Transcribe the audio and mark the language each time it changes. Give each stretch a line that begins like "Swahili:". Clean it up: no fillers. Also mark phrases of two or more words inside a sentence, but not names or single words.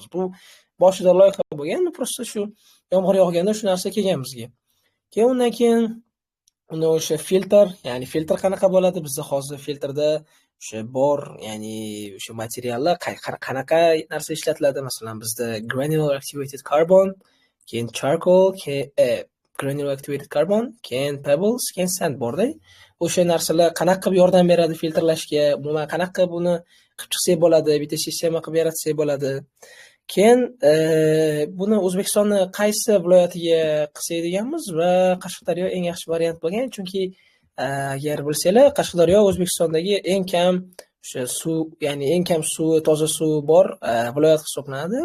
Uzbek: Bu boshida loyiha bo'lgan, просто shu yomg'ir yog'ganda shu narsa kelgan bizga. Keyin undan keyin uni o'sha ya'ni filtr qanaqa bo'ladi? Bizda hozir filtrda o'sha bor, ya'ni o'sha materiallar qanaqa narsa ishlatiladi? Masalan, bizda
English: granular activated carbon,
Uzbek: keyin charcoal,
English: granular activated carbon,
Uzbek: keyin pebbles, keyin sand borda. O'sha narsalar qanaqa qilib yordam beradi filtrlashga? Umuman qanaqa qilib buni qilib chiqsak bo'ladi? Bitta sistema qilib yaratsak bo'ladi. Keyin buni O'zbekistonning qaysi viloyatiga qilsak deganmiz va Qashqadaryo eng yaxshi variant bo'lgan, chunki agar bilsanglar, Qashqadaryo O'zbekistondagi eng kam o'sha suv, ya'ni eng kam suvi, toza suv bor viloyat hisoblanadi.